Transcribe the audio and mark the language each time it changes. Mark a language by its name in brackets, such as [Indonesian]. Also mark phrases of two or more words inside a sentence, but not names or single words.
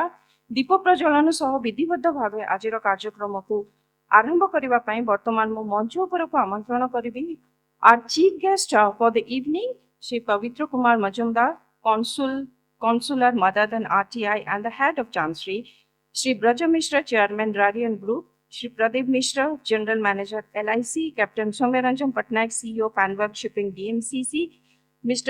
[Odia] ଦୀପ ପ୍ରଜ୍ୱଳନ ସହ ବିଧିବଦ୍ଧ ଭାବେ ଆଜିର କାର୍ଯ୍ୟକ୍ରମକୁ ଆରମ୍ଭ କରିବା ପାଇଁ ବର୍ତ୍ତମାନ ମୁଁ ମଞ୍ଚ ଉପରକୁ ଆମନ୍ତ୍ରଣ କରିବି [English] our chief guest for the evening Shri Pavitra Kumar Majumdar consular Madadan RTI and the head of Chancery Shri Braja Mishra chairman Radian Group Shri Pradeep Mishra, General Manager LIC, Captain Soumyaranjan Patnaik, CEO Panweb Shipping DMCC, Mr.